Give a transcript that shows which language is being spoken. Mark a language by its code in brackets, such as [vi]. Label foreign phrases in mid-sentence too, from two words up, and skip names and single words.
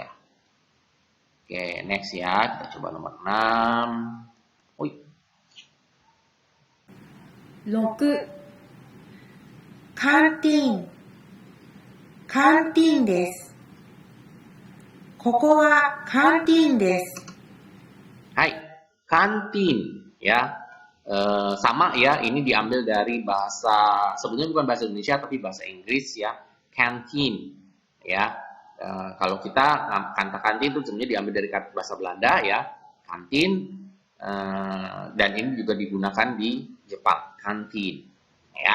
[id] Oke, next ya. Kita coba nomor 6. [ja] 6、カンティーン。カンティーンです。ここはカンティーンです。 [id] Hai, kantin ya. Sama ya, ini diambil dari bahasa, sebetulnya bukan bahasa Indonesia tapi bahasa Inggris ya, canteen ya. Kalau kita kata kantin itu sebenarnya diambil dari kata bahasa Belanda ya, kantin, dan ini juga digunakan di Jepang, kantin ya.